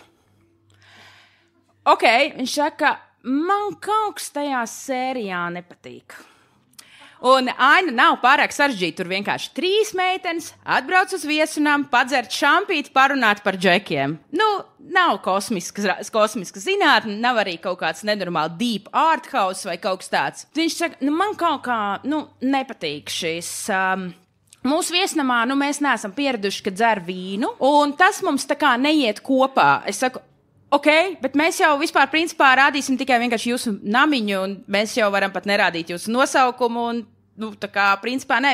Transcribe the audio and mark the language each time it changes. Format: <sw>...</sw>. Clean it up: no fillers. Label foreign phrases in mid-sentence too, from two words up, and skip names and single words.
<lv>Ok, viņš saka, man kaut kas tajā sērijā nepatīk. Un aina nav pārāk sarežģīta. Tur vienkārši 3 meitenes atbrauc uz viesunām, padzert šampīti, parunāt par džekiem. Nav kosmiska zinātne, nav arī kaut kāds nenormāli</lv> <en>deep art house</en> <lv>vai kaut kas tāds. Viņš saka, man kaut kā nepatīk šis. Mūsu viesnamā mēs neesam pieraduši, ka dzer vīnu, un tas mums tā kā neiet kopā. Es saku, ok, bet mēs jau vispār principā rādīsim tikai vienkārši jūsu namiņu, un mēs jau varam pat nerādīt jūsu nosaukumu, un tā kā principā ne.</lv>